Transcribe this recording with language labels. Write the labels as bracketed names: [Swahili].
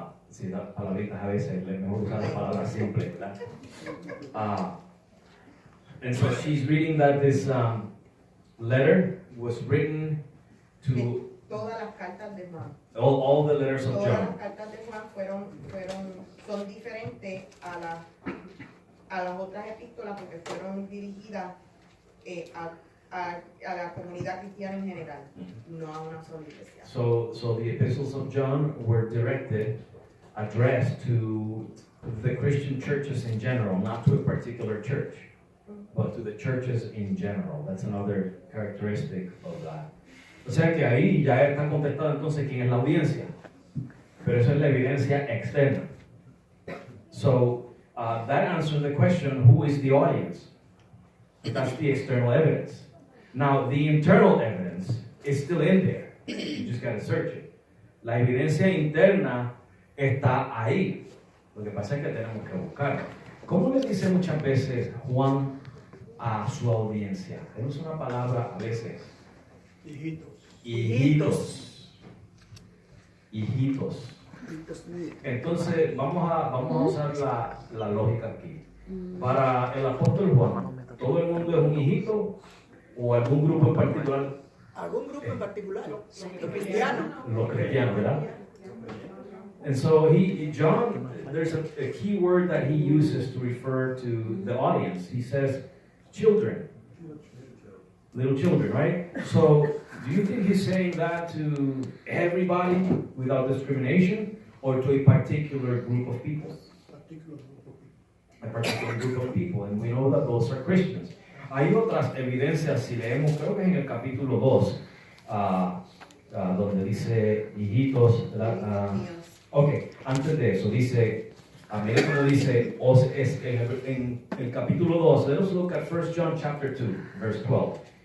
[Spanish] Sí, las palabritas a veces es mejor usar las palabras simples, ¿verdad? [English] And so she's reading that this letter was written to [Spanish] todas las cartas de Juan. [English] All the letters of [Spanish] Todas [English] John. [Spanish] las cartas de Juan son diferentes a las otras epístolas porque fueron dirigidas a la comunidad cristiana en general, no a una sola iglesia. [English] So the epistles of John were addressed to the Christian churches in general, not to a particular church, but to the churches in general. That's another characteristic of that. [Spanish] O sea que ahí ya está contestado entonces quién es la audiencia, pero eso es la evidencia externa. [English] So that answers the question, who is the audience? That's the external evidence. Now, the internal evidence is still in there. You just got to search it. [Spanish] La evidencia interna está ahí. Lo que pasa es que tenemos que buscarla. ¿Cómo le dice muchas veces Juan a su audiencia? Él usa una palabra a veces. Hijitos. Hijitos. Hijitos. Entonces, vamos a usar la lógica aquí. Para el apóstol Juan, ¿todo el mundo es un hijito o algún grupo en particular? Algún grupo en particular, los cristianos. Los cristianos, ¿verdad? [English] And so John, there's a key word that he uses to refer to the audience. He says, children. Little children, right? So, do you think he's saying that to everybody without discrimination or to a particular group of people? A particular group of people, and we know that those are Christians. [Spanish] Hay otras evidencias, si leemos, creo que es en el capítulo 2, donde dice hijitos, ok, antes de eso, dice, a mí cuando dice, en el capítulo 2, [English] let us look at 1 John chapter 2, verse 12.